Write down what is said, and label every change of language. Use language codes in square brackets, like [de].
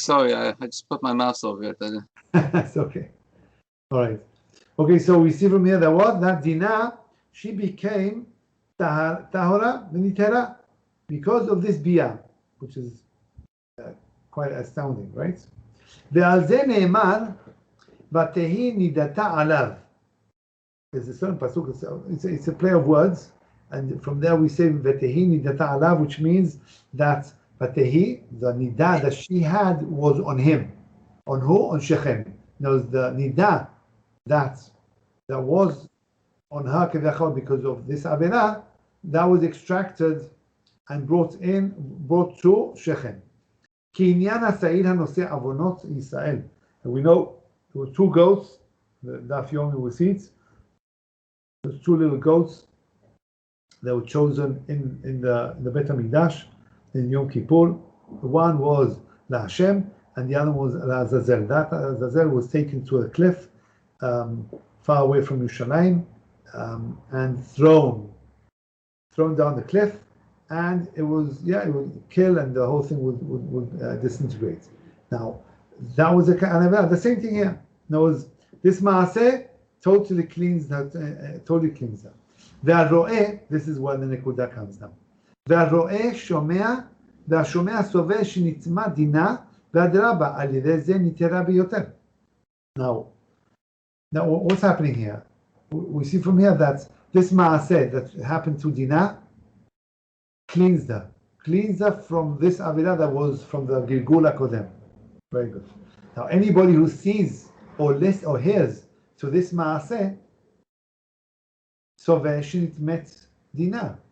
[en] Sorry, I just put my mouse over it. It's okay. All right. Okay, so we see from here that Dinah, she became Tahora V'nitera. because of this bia, which is quite astounding, right? [he] ועל זה נאמר, ותהי נידתה עליו. [en] There's a certain pasuk, it's a play of words, and from there we say [he] ותהי נידתה עליו, [en] which means that ותהי, the nidah that she had was on him. On who? On Shechem. Now the nidah that was on her kevachol because of this avera, that was extracted and brought to Shechem. [he] כי עניין השעיר הנושא עוונות ישראל. [en] And we know there were two goats, the daf yomi we see it. There's two little goats that were chosen in the Bet HaMikdash in Yom Kippur. One was La Hashem and the other was La Azazel. That Azazel was taken to a cliff far away from Yerushalayim and thrown down the cliff, and it would kill and the whole thing would disintegrate. Now that was the same thing here. This maaseh totally cleans her. [he] והרואה, [en] this is where the נקודה comes now. [he] והרואה שומע, והשומע סובר שנטמע דינה, ואדרבה, על ידי זה נתירה ביותר. [en] Now what's happening here? We see from here that this maaseh that happened to Dinah cleansed her from this avira that was from the Gilgul HaKodem. Very good. Now anybody who sees or listens or hears to this maaseh, [he] סובר שנטמאת דינה.